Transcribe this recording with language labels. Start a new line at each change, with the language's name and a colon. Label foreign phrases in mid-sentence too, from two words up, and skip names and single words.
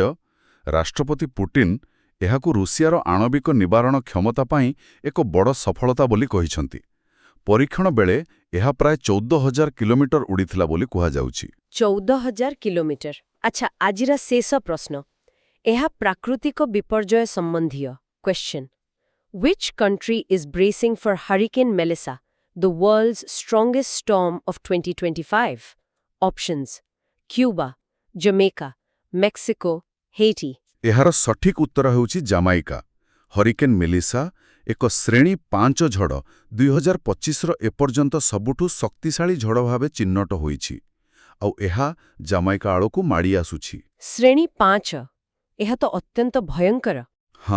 Odia: ରାଷ୍ଟ୍ରପତି ପୁଟିନ୍ ଏହାକୁ ରୁଷିଆର ଆଣବିକ ନିବାରଣ କ୍ଷମତା ପାଇଁ ଏକ ବଡ଼ ସଫଳତା ବୋଲି କହିଛନ୍ତି। ପରୀକ୍ଷଣ ବେଳେ ଏହା ପ୍ରାୟ 14,000 କିଲୋମିଟର ଉଡ଼ିଥିଲା ବୋଲି କୁହାଯାଉଛି। 14,000 କିଲୋମିଟର। ଆଚ୍ଛା, ଆଜିର ଶେଷ ପ୍ରଶ୍ନ। ଏହା ପ୍ରାକୃତିକ ବିପର୍ଯ୍ୟୟ ସମ୍ବନ୍ଧୀୟ।
English: Question: Which country is bracing for Hurricane Melissa, the world's strongest storm of 2025? Options: Cuba, Jamaica, Mexico, Haiti.
Odia: ଏହାର ସଠିକ୍ ଉତ୍ତର ହେଉଛି ଜାମାଇକା। ହରିକେନ୍ ମେଲିସା ଏକ ଶ୍ରେଣୀ 5 ଝଡ଼ 2025ର ଏପର୍ଯ୍ୟନ୍ତ ସବୁଠୁ ଶକ୍ତିଶାଳୀ ଝଡ଼ ଭାବେ ଚିହ୍ନଟ ହୋଇଛି। ଆଉ ଏହା ଜାମାଇକା ଆଡ଼କୁ ମାଡ଼ି ଆସୁଛି। ଶ୍ରେଣୀ 5? ଏହା ତ ଅତ୍ୟନ୍ତ ଭୟଙ୍କର।